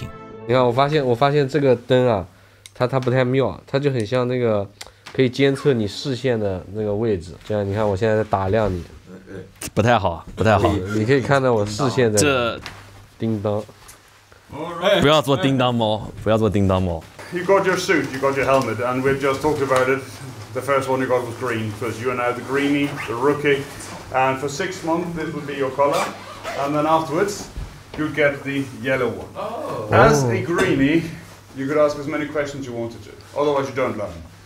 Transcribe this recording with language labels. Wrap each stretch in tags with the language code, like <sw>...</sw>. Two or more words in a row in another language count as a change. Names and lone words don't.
<zh>你看，我發現這個燈啊，它不太妙，它就很像那個可以監測你視線的那個位置。這樣，你看我現在在打量你，不太好。你可以看到我視線在這叮當。不要做叮當貓，不要做叮當貓。</zh> <en>You got your suit, you got your helmet, and we've just talked about it. The first one you got was green, because you are now the greenie, the rookie, and for 6 months this will be your color, and then afterwards you get the yellow one. As a greenie, you could ask as many questions you wanted to, otherwise you don't learn.</en>